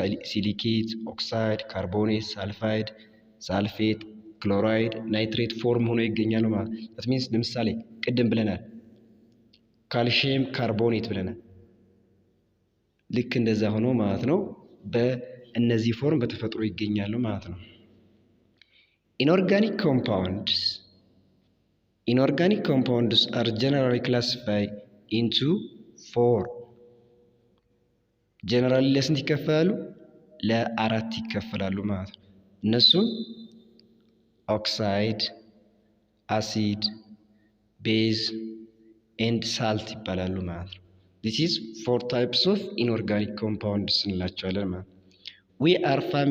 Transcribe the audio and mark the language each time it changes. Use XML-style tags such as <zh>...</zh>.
<am>ሲሊኬት፣ ኦክሳይድ፣ ካርቦኔት፣ ሳልፌት፣ ክሎራይድ፣ ናይትሬት ፎርም ሆኖ ይገኛሉ ማለት ነው።</am> <en>that means</en> <am>ለምሳሌ ቅድም ብለናል ካልሲየም ካርቦኔት ብለናል። ልክ እንደዛ ሆኖ ማለት ነው በእነዚህ ፎርም በተፈጥሮ ይገኛሉ ማለት ነው።</am> <en>Inorganic compounds are generally classified into 4.</en> <am>ጀነራሊ ለስንት ይከፈላሉ? ለአራት ይከፈላሉ ማለት ነው። እነሱም ኦክሳይድ፣ አሲድ፣ ቤዝ ኤንድ ሳልት ይባላሉ ማለት ነው።</am> <en>This is 4 types of inorganic compounds</en> <am>እንላቸዋለን ማለት ነው። We are</am>